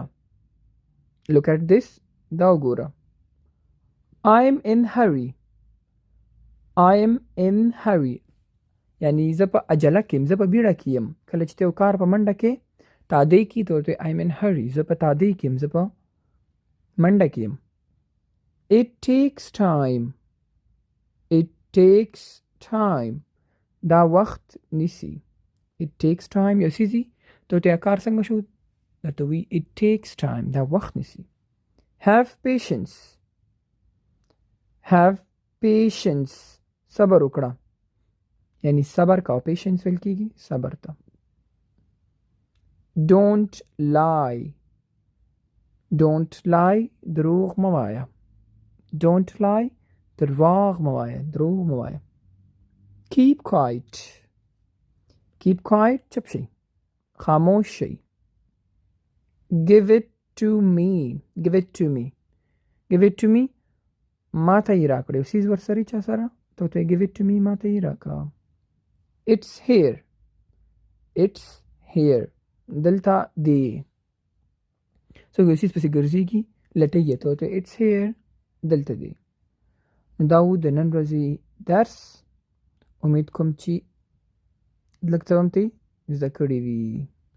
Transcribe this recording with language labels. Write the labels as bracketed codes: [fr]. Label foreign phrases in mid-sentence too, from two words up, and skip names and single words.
[en] look at this [ps] دا وګوره. [en] I'm in hurry [ps] یعنی زه په عجله کې زه په بیړه کې یم. کله چې یو کار په منډه کې تادی کی ته [en] I'm in hurry [ps] زه په تادی کې زه په منډه کې یم. [en] it takes time [ps] دا وخت نیسی. [en] it takes time [ps] یو سیزی ته کار څنګه شو ته وی [en] it takes time [ps] دا وخت نیسی. [en] have patience [ps] صبر وکړه یعنی صبر کا. patience ویل کېږي صبر ته. [en] don't lie [ps] دروغ مه وایه. [en] don't lie [ps] دروغ مه وایه. [en] keep quiet [ps] چپ شي خاموش شي. [en] give it to me [ps] ما ته یې راکړه. سیز ورسره چا سره ته [en] give it to me [ps] ما ته یې راکړه. [en] it's here [ps] دلته دی. څوک یو سیز پسې ګرځېږي لټوي ته [en] it's here [ps] دلته دی. دا و د نن ورځې درس. امید کوم چې لږ څه هم ته زده کړي وي.